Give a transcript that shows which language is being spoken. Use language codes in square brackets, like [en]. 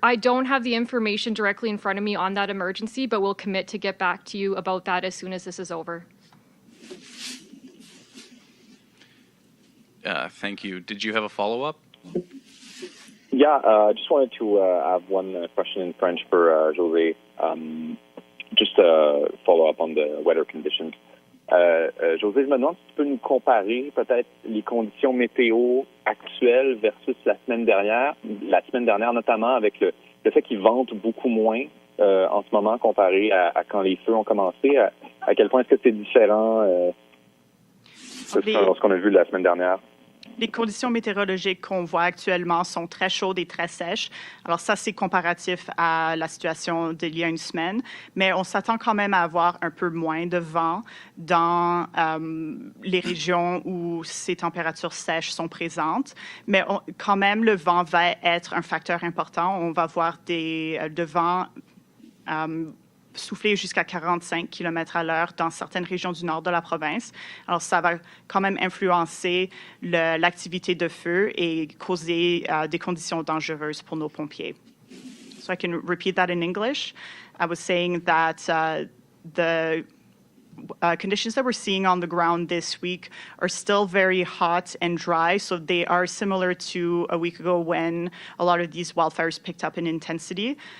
[en] I don't have the information directly in front of me on that emergency, but we'll commit to get back to you about that as soon as this is over. Thank you. Did you have a follow-up? Yeah, I just wanted to have one question in French for José. Just to follow up on the weather conditions. [fr] José, je me demande si tu peux nous comparer peut-être les conditions météo actuelles versus la semaine dernière notamment avec le fait qu'il vente beaucoup moins en ce moment comparé à quand les feux ont commencé. À quel point est-ce que c'est différent de ce qu'on a vu la semaine dernière? Les conditions météorologiques qu'on voit actuellement sont très chaudes et très sèches. Alors ça, c'est comparatif à la situation d'il y a une semaine, mais on s'attend quand même à avoir un peu moins de vent dans les régions où ces températures sèches sont présentes. Mais quand même, le vent va être un facteur important. On va voir de vent souffler jusqu'à 45 km à l'heure dans certaines régions du nord de la province. Alors, ça va quand même influencer l'activité de feu et causer des conditions dangereuses pour nos pompiers. [en] So I can repeat that in English. I was saying that the conditions that we're seeing on the ground this week are still very hot and dry, so they are similar to a week ago when a lot of these wildfires picked up in intensity.